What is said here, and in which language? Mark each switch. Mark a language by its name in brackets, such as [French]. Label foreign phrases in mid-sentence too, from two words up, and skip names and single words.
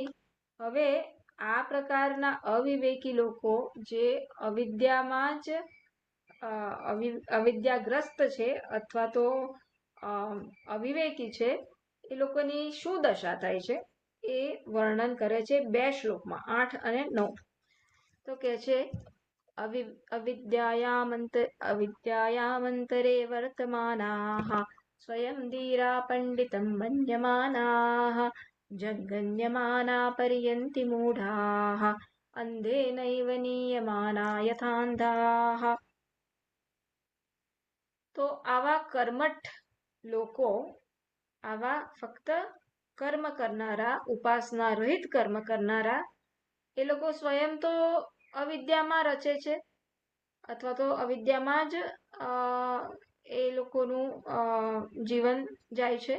[Gujarati] હવે આ પ્રકારના અવિવેકી લોકો જે અવિદ્યામાં જ અવિદ્યાગ્રસ્ત છે અથવા તો અવિવેકી છે, એ લોકોની શું દશા થાય છે એ વર્ણન કરે છે 2 શ્લોકમાં, 8 અને 9. તો કે છે [Sanskrit] अविद्यायामन्तरे वर्तमानाः स्वयं धीरा पण्डितं मन्यमानाः जगन्यमाना पर्यन्ति मूढाः અંધેનૈવ નીયમાના યથાંધાઃ. [Gujarati] તો આવા કર્મઠ લોકો, આવા ફક્ત કર્મ કરનારા, ઉપાસના રહિત કર્મ કરનારા, એ લોકો સ્વયં તો અવિદ્યામાં રચે છે, અથવા તો અવિદ્યામાં જ એ લોકોનું જીવન જાય છે.